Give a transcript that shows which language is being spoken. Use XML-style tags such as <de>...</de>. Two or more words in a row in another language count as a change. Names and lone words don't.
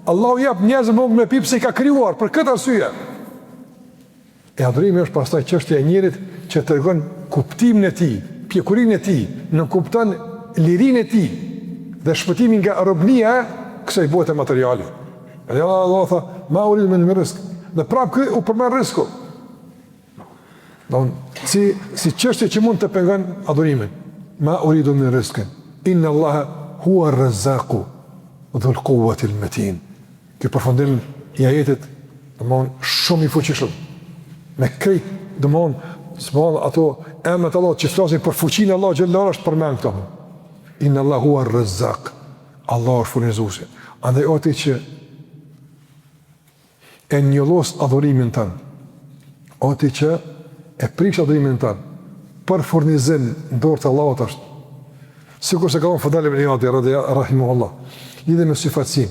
<sq>Allahu jep njerëzve mund me pipë se i ka krijuar për këtë arsye. E adhurimi është pastaj çështja e njerit që tregon kuptimin e tij, pjekurinë e tij, në kupton lirinë e tij dhe shpëtimin nga robnia e kësaj bote materiale. Edhe Allah tha,</sq> <ar>ما أريد من رزق.</ar> <sq>Dhe prapë ky u përmend rizku. Si çështje që mund të pengon adhurimin.</sq> <ar>ما أريد من رزق. إن الله هو الرزاق ذو القوة المتين.</ar> <sq>Ky përfundim i ajetit shumë i fuqishëm. Me krejt, ato emrat Allah që flasin për fuqinë Allah xhallahu është përmend këto.</sq> <ar>إن الله هو الرزاق.</ar> <sq>Allah është furnizuesi. Andaj oti që e njollos adhurimin tënë, oti që e prish adhurimin tënë, për furnizim në dorë të Allahut është. Sikur se ka thonë Fudal ibn Iyadi, rahimuhullah, lidhe me syfatësim.</sq>